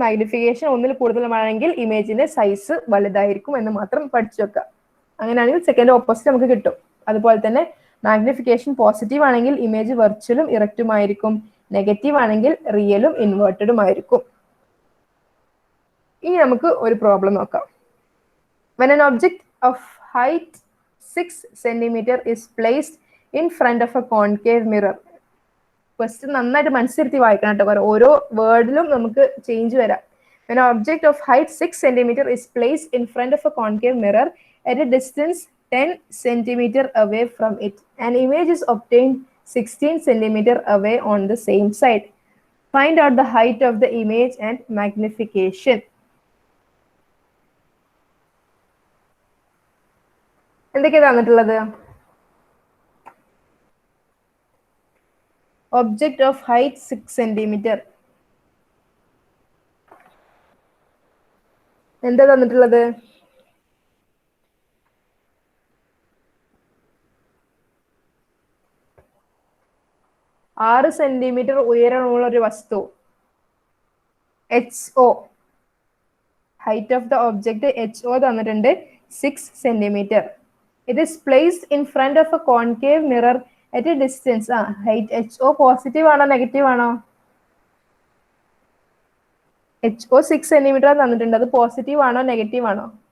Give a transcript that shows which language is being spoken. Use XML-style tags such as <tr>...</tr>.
<ml>Magnification 1 കൂടുതലാണെങ്കിൽ ഇമേജിന്റെ size വലുതായിരിക്കും എന്ന് മാത്രം പഠിച്ചു വെക്കുക. അങ്ങനെയാണെങ്കിൽ സെക്കൻഡ് ഓപ്പോസിറ്റ് നമുക്ക് കിട്ടും. അതുപോലെ തന്നെ മാഗ്നിഫിക്കേഷൻ പോസിറ്റീവ് ആണെങ്കിൽ ഇമേജ് വെർച്വലും ഇറക്റ്റുമായിരിക്കും, നെഗറ്റീവ് ആണെങ്കിൽ റിയലും ഇൻവേർട്ടഡും ആയിരിക്കും. ഇനി നമുക്ക് ഒരു പ്രോബ്ലം നോക്കാം.</ml> <en>When an object of height 6 cm is placed in front of a concave mirror.</en> <ml>Question നന്നായിട്ട് മനസ്സിരുത്തി വായിക്കണം കേട്ടോ, ഓരോ വേർഡിലും നമുക്ക് ചേഞ്ച് വരാം.</ml> <en>When an object of height 6 cm is placed in front of a concave mirror at a distance 10 cm away from it, an image is obtained 16 cm away on the same side. Find out the height of the image and magnification.</en> <ml>എന്തൊക്കെയാ തന്നിട്ടുള്ളത്? Object of height 6 cm. എന്താ തന്നിട്ടുള്ളത്? ആറ് centimetre ഉയരമുള്ള ഒരു വസ്തു, HO. Height of the object HO തന്നിട്ടുണ്ട് 6 cm.</ml> <en>It is placed in front of a concave mirror at a distance.</en> <ml>Height HO positive ആണോ നെഗറ്റീവ് ആണോ? HO 6 cm തന്നിട്ടുണ്ട്, അത് പോസിറ്റീവ് ആണോ നെഗറ്റീവ് ആണോ?</ml>